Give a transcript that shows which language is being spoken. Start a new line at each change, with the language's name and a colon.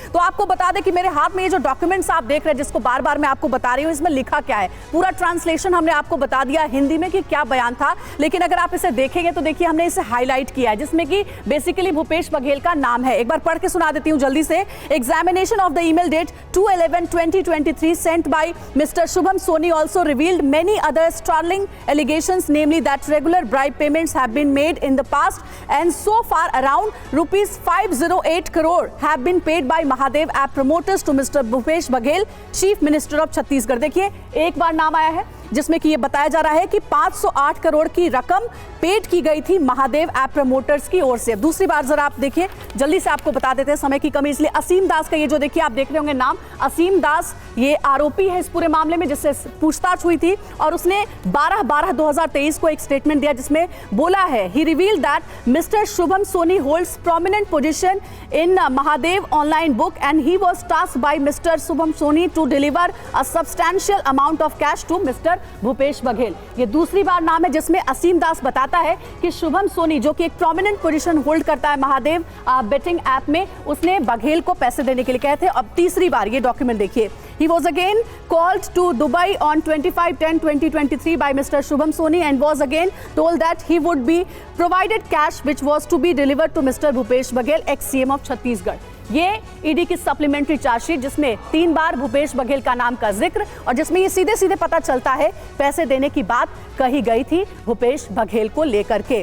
Hindi: तो आपको बता दें कि मेरे हाथ में ये जो डॉक्यूमेंट्स आप देख रहे हैं, जिसको बार बार मैं आपको बता रही हूँ, इसमें लिखा क्या है, पूरा ट्रांसलेशन हमने आपको बता दिया हिंदी में कि क्या बयान था, लेकिन अगर आप इसे देखेंगे तो देखिए हमने इसे हाईलाइट किया है, जिसमें कि बेसिकली भूपेश बघेल का नाम है। एक बार पढ़ के सुना देती हूं जल्दी से।
English: Examination of the email date 2/11/2023 sent by Mr. Shubham Soni also revealed many other startling allegations, namely that regular bribe payments have been made in the past and so far around rupees 508 crore have been paid by Mahadev app promoters to Mr. Bhupesh Baghel, Chief Minister of Chhattisgarh।
Hindi: देखिए, एक बार नाम आया है जिसमें कि ये बताया जा रहा है कि 508 करोड़ की रकम पेड की गई थी महादेव ऐप प्रमोटर्स की ओर से। दूसरी बार जरा आप देखिए, जल्दी से आपको बता देते हैं, समय की कमी इसलिए। असीम दास का ये जो देखिए आप देख रहे होंगे नाम, असीम दास ये आरोपी है इस पूरे मामले में, जिससे पूछताछ हुई थी और उसने 12/12/2023 को एक स्टेटमेंट दिया जिसमें बोला है,
English: He revealed that mister Shubham Soni holds prominent position in Mahadev online book and he was tasked by mister Shubham Soni to deliver a substantial amount of cash to mister Bhupesh Baghel.
Hindi: ये दूसरी बार नाम है जिसमें असीम दास बताता है कि शुभम सोनी, जो कि एक प्रोमिनेंट पोजीशन होल्ड करता है महादेव बेटिंग ऐप में, उसने बघेल को पैसे देने के लिए कहे थे। अब तीसरी बार ये डॉक्यूमेंट देखिए,
English: he was again called to Dubai on 25/10/2023 by Mr. Shubham Soni and was again told that he would be provided cash which was to be delivered to Mr. Bhupesh Baghel, ex-CM of Chhattisgarh.
Hindi: ये ED की supplementary chargesheet जिसमें 3 बार भूपेश बघेल का नाम का जिक्र और जिसमें ये सीधे सीधे पता चलता है पैसे देने की बात कही गई थी भूपेश बघेल को लेकर के।